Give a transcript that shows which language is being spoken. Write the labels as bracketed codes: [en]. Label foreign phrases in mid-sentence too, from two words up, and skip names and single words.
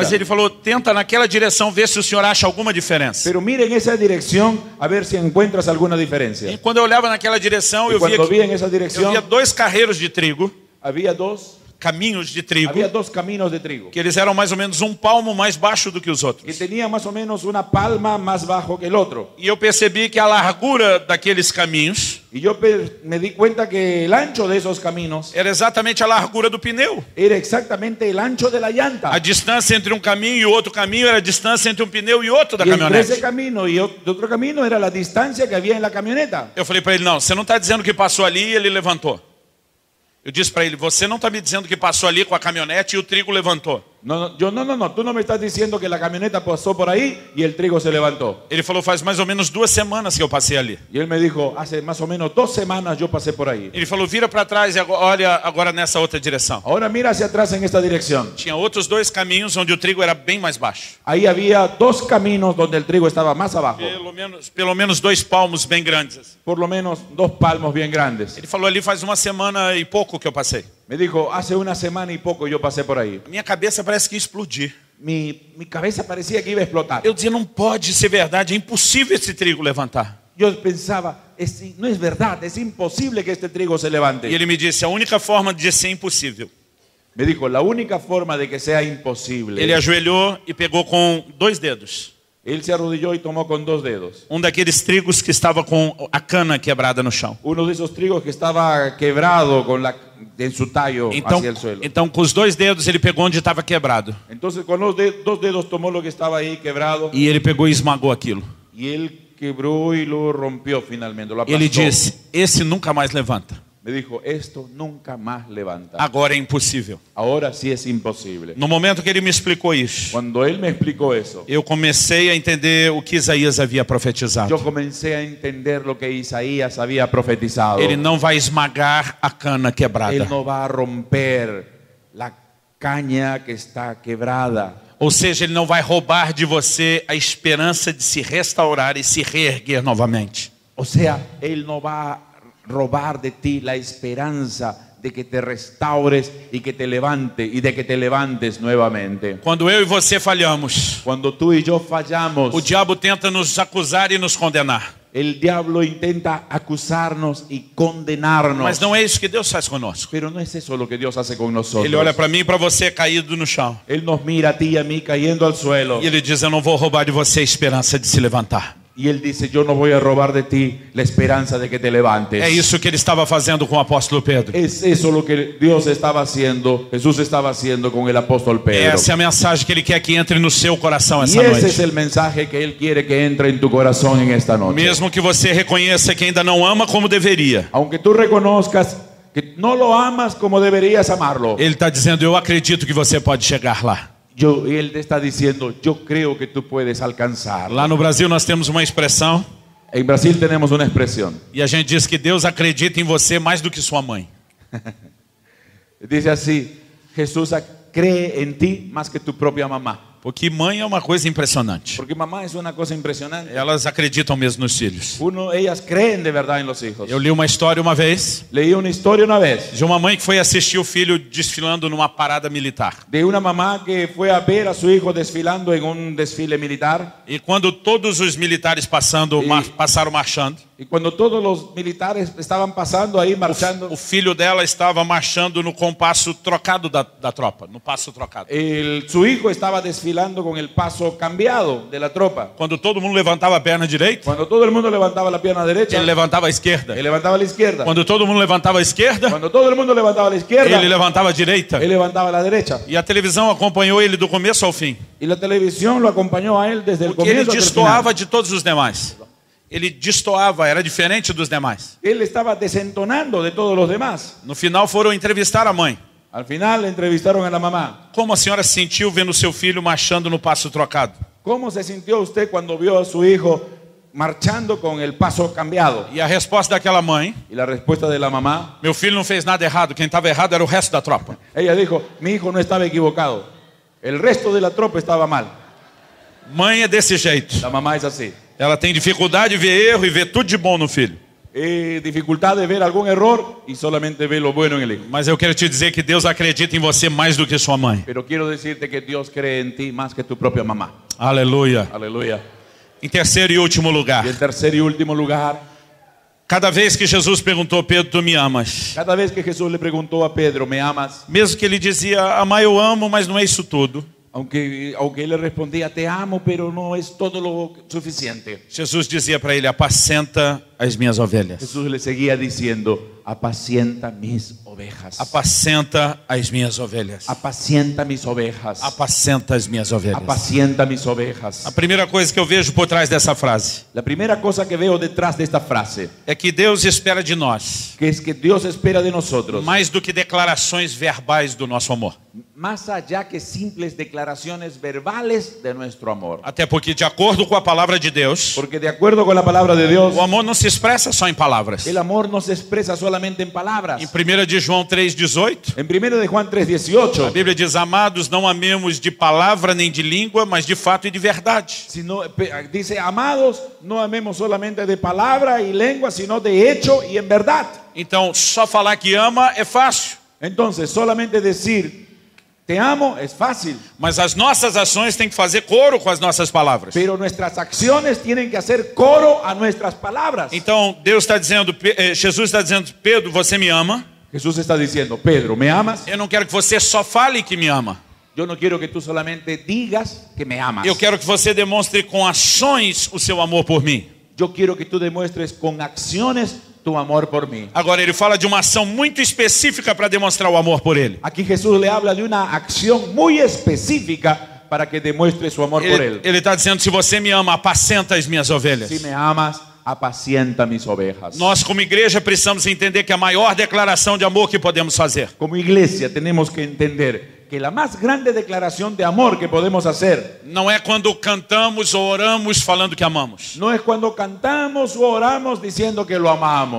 [pt] Mas ele falou, tenta naquela direção ver se o senhor acha alguma diferença. [es] Pero miren esa dirección a ver si encuentras alguna diferencia. [pt] E quando eu olhava naquela direção, [es] Y [pt] eu via, [es] cuando vi en [pt] que, [es] esa [pt] eu [es] dirección, [pt] via 2 carreiros de trigo, [es] había dos [pt] caminhos de trigo, [es] caminos de trigo. [pt] que eles eram mais ou menos um palmo mais baixo do que os [es] Que [pt] outros. [es] tenía más o menos una palma más bajo que el otro. [pt] E eu percebi que a largura daqueles caminhos [es] Y yo me di cuenta que el ancho de esos caminos [pt] era exatamente a largura do pneu. [es] era exactamente el ancho de la [pt] A [es] llanta. [pt] distância entre um caminho e outro caminho era a distância entre um pneu e outro da [es] Y entre ese [pt] caminhonete. [es] camino y otro camino era la distancia que había en la camioneta. [pt] Eu falei para ele, não, você não está dizendo que passou ali e ele levantou. Eu disse para ele, você não está me dizendo que passou ali com a caminhonete e o trigo levantou. [es] No, tú no me estás diciendo que la camioneta pasó por ahí y el trigo se levantó. [pt] Ele falou, faz mais ou menos 2 semanas que eu passei ali. [es] Y él me dijo, hace más o menos 2 semanas yo pasé por ahí. [pt] Ele falou, vira para trás e olha agora nessa outra direção. [es] Ahora mira hacia atrás en esta dirección. [pt] Tinha outros 2 caminhos onde o trigo era bem mais baixo. [es] Ahí había 2 caminos donde el trigo estaba más abajo. [pt] Pelo menos 2 palmos bem grandes. [es] Por lo menos 2 palmos bien grandes. [pt] Ele falou, ali faz 1 semana e pouco que eu passei. [es] Me dijo, hace 1 semana y poco yo pasé por ahí. [pt] A minha cabeça parece que ia explodir. [es] Mi cabeza parecía que iba a explotar. [pt] Eu dizia, não pode ser verdade, é impossível esse trigo levantar. [es] Yo pensaba, no es verdad, es imposible que este trigo se levante. [pt] E ele me disse, a única forma de ser impossível. [es] Me dijo, la única forma de que sea imposible. [pt] Ele ajoelhou e pegou com 2 dedos. [es] Él se arrodilló y tomó con 2 dedos. [pt] Daqueles trigos que estava com a cana quebrada no chão. [es] Uno de esos trigos que estaba quebrado en su tallo hacia el suelo. [pt] Então com os 2 dedos ele pegou onde estava quebrado. [es] Entonces con los 2 dedos tomó lo que estaba ahí quebrado. [pt] E ele pegou e esmagou aquilo. [es] Y él quebró y lo rompió finalmente, lo aplastó. [pt] Ele disse, esse nunca mais levanta. [es] Me dijo, esto nunca más levanta. [pt] Agora é impossível. [es] Ahora sí es imposible. [pt] No momento que ele me explicou isso, [es] Cuando él me explicó eso, [pt] eu comecei a entender o que Isaías havia profetizado. [es] yo comencé a entender lo que Isaías había profetizado. [pt] Ele não vai esmagar a cana quebrada. [es] Él no va a romper la caña que está quebrada. [pt] Ou seja, ele não vai roubar de você a esperança de se restaurar e se reerguer novamente. [es] O sea, él no va a robar de ti la esperanza de que te restaures y que te levante y de que te levantes nuevamente. [pt] Quando eu e você falhamos, [es] Cuando tú y yo fallamos, [pt] o diabo tenta nos acusar e nos condenar. [es] el diablo intenta acusarnos y condenarnos. [pt] Mas não é isso que Deus faz conosco. [es] Pero no es eso lo que Dios hace con nosotros. [pt] Ele olha para mim e para você caído no chão. [es] Él nos mira a ti y a mí cayendo al suelo. [pt] E ele diz, eu não vou roubar de você a esperança de se levantar. [es] Y él dice, yo no voy a robar de ti la esperanza de que te levantes. [pt] É isso que ele estava fazendo com o apóstolo Pedro. [es] Es eso lo que Dios estaba haciendo, Jesús estaba haciendo con el apóstol Pedro. [pt] Essa é a mensagem que ele quer que entre no seu coração [es] Y [pt] essa [es] ese es [pt] noite. [es] el mensaje que él quiere que entre en tu corazón en esta noche. [pt] Mesmo que você reconheça que ainda não ama como deveria, [es] Aunque tú reconozcas que no lo amas como deberías amarlo, [pt] ele está dizendo, eu acredito que você pode chegar lá. [es] él te está diciendo, yo creo que tú puedes alcanzar. [pt] Lá no Brasil nós temos uma expressão [es] En Brasil tenemos una expresión. [pt] e a gente diz que Deus acredita em você mais do que sua mãe. [es] Dice así, Jesús cree en ti más que tu propia mamá. [pt] Porque mãe é uma coisa impressionante. [es] Porque mamá es una cosa impresionante. [pt] Elas acreditam mesmo nos filhos. [es] Ellas creen de verdad en los hijos. [pt] Eu li uma história uma vez [es] Leí una historia una vez [pt] de uma mãe que foi assistir o filho desfilando numa parada militar. [es] de una mamá que fue a ver a su hijo desfilando en un desfile militar. [pt] E quando todos os militares passaram marchando, [es] Y cuando todos los militares estaban pasando ahí marchando, [pt] o filho dela estava marchando no compasso trocado da tropa, no passo trocado. [es] su hijo estaba desfilando con el paso cambiado de la tropa. [pt] Quando todo mundo levantava a perna direita, [es] Cuando todo el mundo levantaba la pierna derecha, [pt] ele levantava a esquerda. [es] él levantaba la izquierda. [pt] Quando todo mundo levantava a esquerda, [es] Cuando todo el mundo levantaba la izquierda, [pt] ele levantava a direita. [es] él levantaba la derecha. [pt] E a televisão acompanhou ele do começo ao fim. [es] Y la televisión lo acompañó a él desde el [pt] Porque ele [es] comienzo hasta el [pt] destoava [es] final. [pt] de todos os demais. Ele destoava, era diferente dos demais. [es] Él estaba desentonando de todos los demás. [pt] No final foram entrevistar a mãe. [es] Al final le entrevistaron a la mamá. [pt] Como a senhora se sentiu vendo seu filho marchando no passo trocado? [es] ¿Cómo se sintió usted cuando vio a su hijo marchando con el paso cambiado? [pt] E a resposta daquela mãe, [es] Y la respuesta de la mamá, [pt] meu filho não fez nada errado, quem estava errado era o resto da tropa. [es] ella dijo, mi hijo no estaba equivocado. El resto de la tropa estaba mal. [pt] Mãe é desse jeito. [es] La mamá es así. [pt] Ela tem dificuldade de ver erro e ver tudo de bom no filho. [es] Dificultad de ver algún error y solamente ve lo bueno en el hijo. [pt] Mas eu quero te dizer que Deus acredita em você mais do que sua mãe. [es] Pero quiero decirte que Dios cree en ti más que tu propia mamá. [pt] Aleluia. [es] Aleluya. [pt] Em terceiro e último lugar, [es] Y en tercer y último lugar, [pt] cada vez que Jesus perguntou, Pedro, tu me amas? [es] cada vez que Jesús le preguntó a Pedro, ¿me amas? [pt] Mesmo que ele dizia, amar eu amo, mas não é isso tudo. [es] Aunque él le respondía, te amo, pero no es todo lo suficiente. [pt] Jesus dizia para ele, apacenta as minhas ovelhas. [es] Jesús le seguía diciendo, apacienta mis ovejas. [pt] Apacenta as minhas ovelhas. [es] Apacienta mis ovejas. [pt] Apacenta as minhas ovelhas. [es] Apacienta mis ovejas. [pt] A primeira coisa que eu vejo por trás dessa frase [es] La primera cosa que veo detrás de esta frase [pt] é que Deus espera de nós [es] que es que Dios espera de nosotros [pt] mais do que declarações verbais do nosso amor. [es] más allá que simples declaraciones verbales de nuestro amor. [pt] Até porque, de acordo com a palavra de Deus, [es] Porque de acuerdo con la palabra de Dios, [pt] o amor não se expressa só em palavras. [es] el amor no se expresa solamente en palabras. [pt] Em 1 de João 3,18, [es] En 1 de Juan [pt] a [es] 3:18, [pt] Bíblia diz: amados, não amemos de palavra nem de língua, mas de fato e de verdade. [es] dice, amados, no amemos solamente de palabra y lengua, sino de hecho y en verdad. [pt] Então, só falar que ama é fácil, [es] Entonces, solamente decir te amo es fácil, [pt] mas as nossas ações têm que fazer coro com as nossas palavras. [es] pero nuestras acciones tienen que hacer coro a nuestras palabras. [pt] Então, Deus está dizendo, Jesus está dizendo: Pedro, você me ama. [es] Jesús está diciendo, Pedro, ¿me amas? [pt] Eu não quero que você só fale que me ama. [es] Yo no quiero que tú solamente digas que me amas. [pt] Eu quero que você demonstre com ações o seu amor por mim. [es] Yo quiero que tú demuestres con acciones tu amor por mí. [pt] Agora, ele fala de uma ação muito específica para demonstrar o amor por ele. [es] Aquí Jesús le habla de una acción muy específica para que demuestre su amor por él. [pt] Ele está dizendo: se você me ama, apacenta as minhas ovelhas. [es] Si me amas, apacienta mis ovejas. [pt] Nós, como igreja, precisamos entender que a maior declaração de amor que podemos fazer [es] Como iglesia tenemos que entender que la más grande declaración de amor que podemos hacer [pt] não é quando cantamos ou oramos falando que amamos. [es] no es cuando cantamos o oramos diciendo que lo amamos,